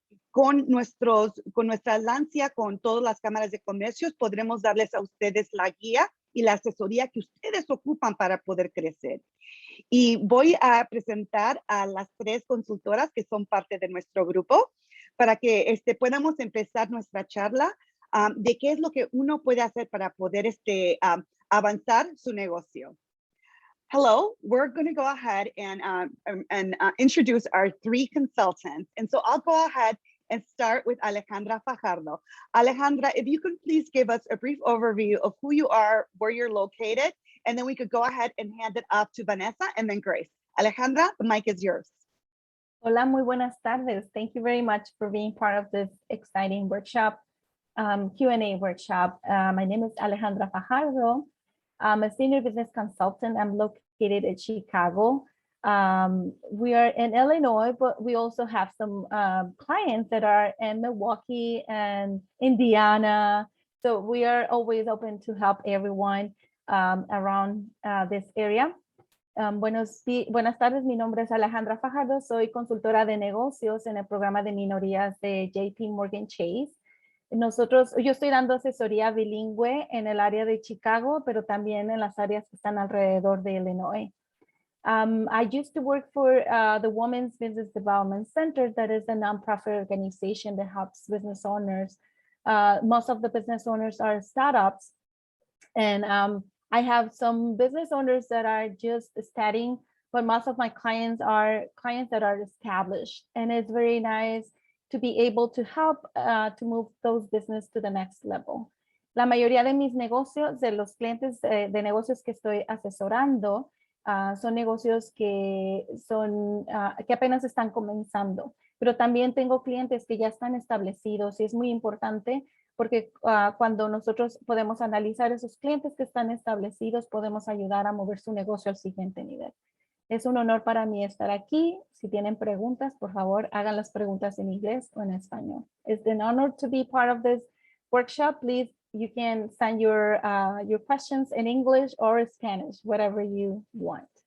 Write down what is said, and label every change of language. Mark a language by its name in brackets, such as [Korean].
[Spanish] Con nuestra alianza con todas las cámaras de comercios, podremos darles a ustedes la guía y la asesoría que ustedes ocupan para poder crecer. Y voy a presentar a las 3 consultoras que son parte de nuestro grupo para que podamos empezar nuestra charla de qué es lo que uno puede hacer para poder avanzar su negocio. [English] Hello, we're going to go ahead and introduce our 3 consultants. And so I'll go ahead and start with Alejandra Fajardo. Alejandra, if you could please give us a brief overview of who you are, where you're located, and then we could go ahead and hand it off to Vanessa and then Grace. Alejandra, the mic is yours. [Spanish] Hola, muy buenas tardes. [English] Thank you very much for being part of this exciting workshop, Q&A workshop. My name is Alejandra Fajardo. I'm a senior business consultant. I'm located in Chicago. We are in Illinois, but we also have some clients that are in Milwaukee and Indiana. So we are always open to help everyone around this area. [Spanish] Buenas tardes, mi nombre es Alejandra Fajardo, soy consultora de negocios en el programa de minorías de JPMorgan Chase. Yo estoy dando asesoría bilingüe en el área de Chicago, pero también en las áreas que están alrededor de Illinois. [English] I used to work for the Women's Business Development Center, that is a nonprofit organization that helps business owners. Most of the business owners are startups, and I have some business owners that are just starting, but most of my clients are clients that are established, and it's very nice to be able to help to move those business to the next level. [Spanish] La mayoría de mis negocios, de los clientes de negocios que estoy asesorando, son negocios que apenas están comenzando, pero también tengo clientes que ya están establecidos y es muy importante porque cuando nosotros podemos analizar esos clientes que están establecidos, podemos ayudar a mover su negocio al siguiente nivel. Es un honor para mí estar aquí. Si tienen preguntas, por favor, hagan las preguntas en inglés o en español. [English] It's an honor to be part of this workshop. Please, you can send your questions in English or Spanish, whatever you want.